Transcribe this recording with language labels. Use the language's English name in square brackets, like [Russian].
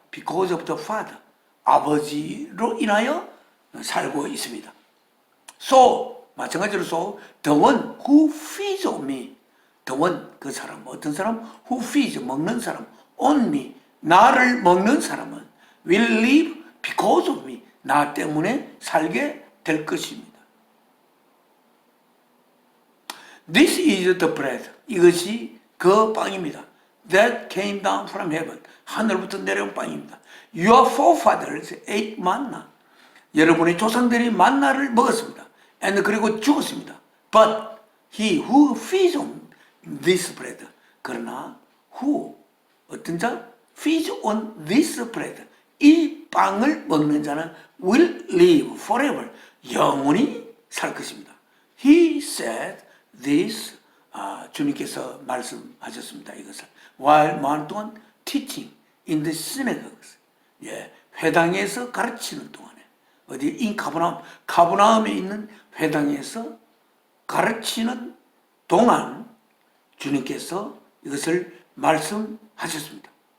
[English] because of the Father, [Korean] 아버지로 인하여 살고 있습니다. [English] So, [Korean] 마찬가지로 [English] so, the one who feeds on me, the one, [Korean] 그 사람, 어떤 사람? [English] who feeds, [Korean] 먹는 사람, [English] on me, [Korean] 나를 먹는 사람은 [English] will live because of me, [Korean] 나 때문에 살게 될 것입니다. [English] This is the bread, [Korean] 이것이 그 빵입니다. [English] That came down from heaven, [Korean] 하늘부터 내려온 빵입니다. [English] Your forefathers ate manna, [Korean] 여러분의 조상들이 만나를 먹었습니다. [English] And [Korean] 그리고 죽었습니다. [English] But he who feeds on this bread, [Korean] 그러나 [English] who, [Korean] 어떤 자? [English] feeds on this bread, [Korean] 이 빵을 먹는 자는 [English] will live forever, [Korean] 영원히 살 것입니다. [English] He said this, [Korean] 주님께서 말씀하셨습니다. 이것을 [English] while [Korean] 많은 동안 [English] teaching in the synagogues, [Korean] 회당에서 가르치는 동안에, 어디 [English] in [Korean] 가버나움에 있는 회당에서 가르치는 동안 주님께서 이것을 말씀하셨습니다.